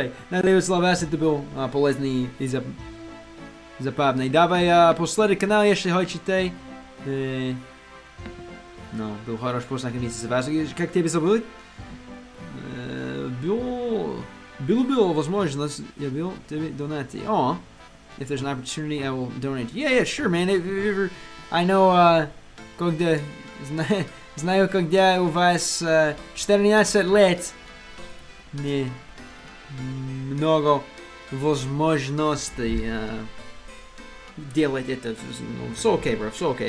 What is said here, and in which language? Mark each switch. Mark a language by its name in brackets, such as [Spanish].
[Russian] Надеюсь, для вас это был полезный и забавный. Давай последний канал, если хотите. Ну, был хороший познакомиться с вас. Как тебя зовут? Было возможность, я был тебе донать. [English] Oh, if there's an opportunity, I will donate. Yeah, sure, man. If ever, I know, [Russian] когда знаю, когда у вас 14 лет, не много возможностей делать это. Все окей, bro, все окей.